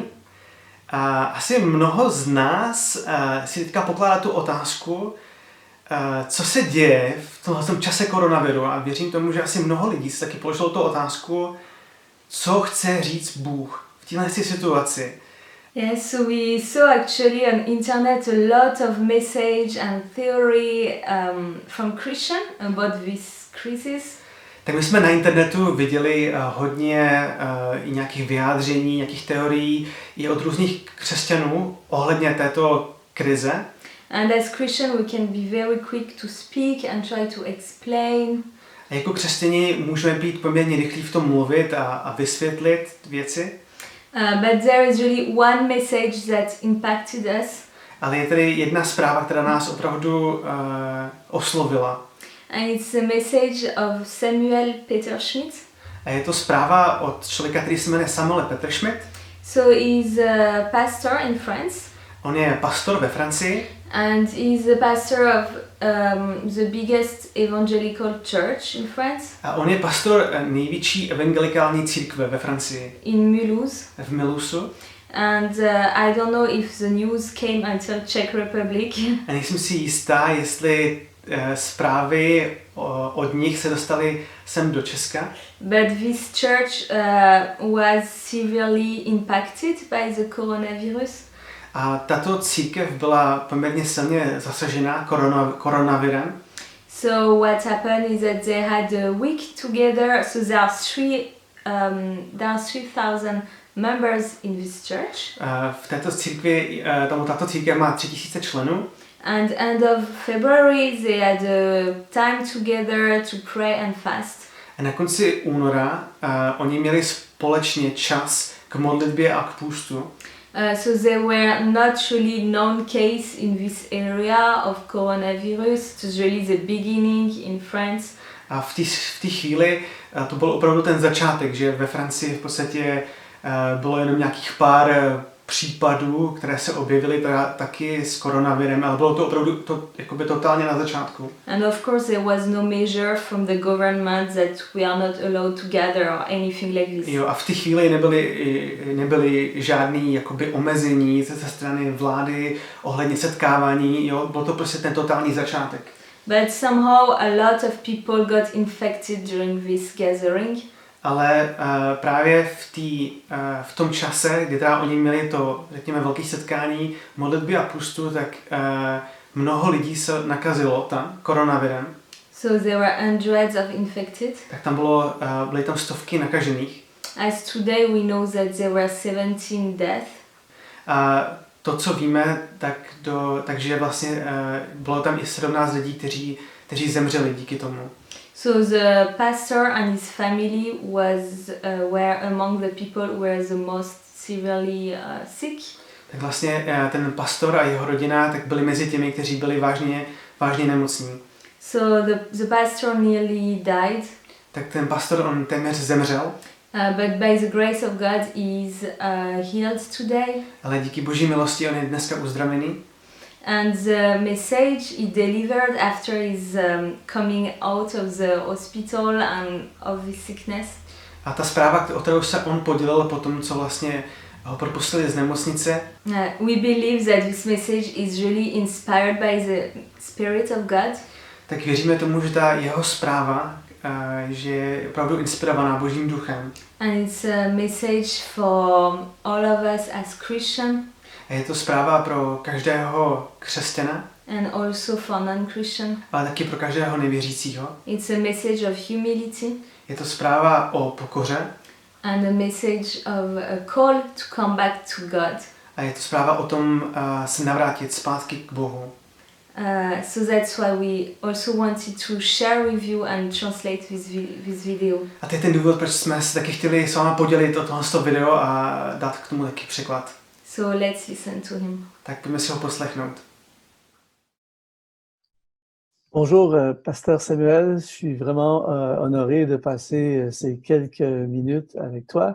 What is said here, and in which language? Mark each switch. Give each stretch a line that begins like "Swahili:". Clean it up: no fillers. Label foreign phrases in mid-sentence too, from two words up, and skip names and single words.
Czech: A asi mnoho z nás si teďka pokládá tu otázku, co se děje v tomhle čase koronaviru, a věřím tomu, že asi mnoho lidí si taky položilo tu otázku, co chce říct Bůh v téhle situaci.
English: Yes, so we saw actually on internet a lot of message and theory from Christian about this crisis.
Czech: Tak my jsme na internetu viděli hodně i nějakých vyjádření, nějakých teorií i od různých křesťanů ohledně této krize.
English: And as Christian we can be very quick to speak and try to explain.
Czech: A jako křesťani můžeme být poměrně rychlí v tom mluvit a vysvětlit věci.
English: But there is really one message that impacted us.
Czech: Ale je tady jedna zpráva, která nás opravdu oslovila.
English: And it's a message of Samuel Peter Schmidt.
Czech: A je to zpráva od člověka, který se jmenuje Samuel Peter Schmidt.
English: So he's a pastor in France.
Czech: On je pastor ve Francii.
English: And he's the pastor of the biggest evangelical church in France.
Czech: A on je pastor největší evangelikální církve ve Francii.
English: In Mulhouse.
Czech: V Mulhouse.
English: And I don't know if the news came until Czech Republic.
Czech: A nejsem si jistá, jestli zprávy od nich se dostaly sem do Česka.
English: But this church was severely impacted by the coronavirus.
Czech: A tato církev byla poměrně silně zasažená koronavirem.
English: So what happened is that they had a week together. So there are 3,000 members in this church.
Czech: V této církvi, tato církev má 3000 členů.
English: And end of February they had a time together to pray and fast.
Czech: A na konci února oni měli společně čas k modlitbě a k půstu.
English: So there were not really known case in this area of coronavirus. It was really the beginning in France.
Czech: A v té chvíli to byl opravdu ten začátek, že ve Francii v podstatě bylo jenom nějakých pár případů, které se objevily taky s koronavirem, ale bylo to opravdu jakoby totálně na začátku.
English: And of course there was no measure from the government that we are not allowed to gather or anything like this.
Czech: Jo, a v té chvíli nebyly žádný jakoby omezení ze strany vlády ohledně setkávání, jo, byl to prostě ten totální začátek.
English: But somehow a lot of people got infected during this gathering.
Czech: Ale právě v tom čase, kdy teda oni měli to, řekněme, velké setkání modlitby a půstu, tak mnoho lidí se nakazilo tam koronavirem.
English: So there were hundreds of infected.
Czech: Tak tam byly tam stovky nakažených.
English: As today we know that there were 17 deaths.
Czech: A to, co víme, takže vlastně bylo tam i 17 lidí, kteří zemřeli díky tomu.
English: So the pastor and his family were among the people who were the most severely sick.
Czech: Tak vlastně ten pastor a jeho rodina tak byli mezi těmi, kteří byli vážně nemocní.
English: So the pastor nearly died.
Czech: Tak ten pastor, on téměř zemřel.
English: But by the grace of God he is healed today.
Czech: Ale díky Boží milosti on je dneska uzdravený.
English: And the message he delivered after his coming out of the hospital and of his sickness.
Czech: A ta zpráva, o kterou se on podělil po tom, co vlastně ho propustili z nemocnice.
English: We believe that this message is really inspired by the Spirit of God.
Czech: Tak věříme tomu, že ta jeho zpráva, že je opravdu inspirovaná Božím duchem.
English: And it's a message for all of us as Christian.
Czech: A je to zpráva pro každého křesťana.
English: And also for non-Christian.
Czech: Ale taky pro každého nevěřícího.
English: It's a message of humility.
Czech: Je to zpráva o pokoře.
English: And a message of a call to come back to God.
Czech: A je to zpráva o tom se navrátit zpátky k Bohu.
English: So that's why we also wanted to share with you and translate this video.
Czech: A to je ten důvod, proč jsme se taky chtěli s vámi podělit o tohle video a dát k tomu taky překlad.
English: So let's listen to him.
Czech: Tak pojďme si ho poslechnout.
French: Bonjour, Pasteur Samuel. Je suis vraiment honoré de passer ces quelques minutes avec toi.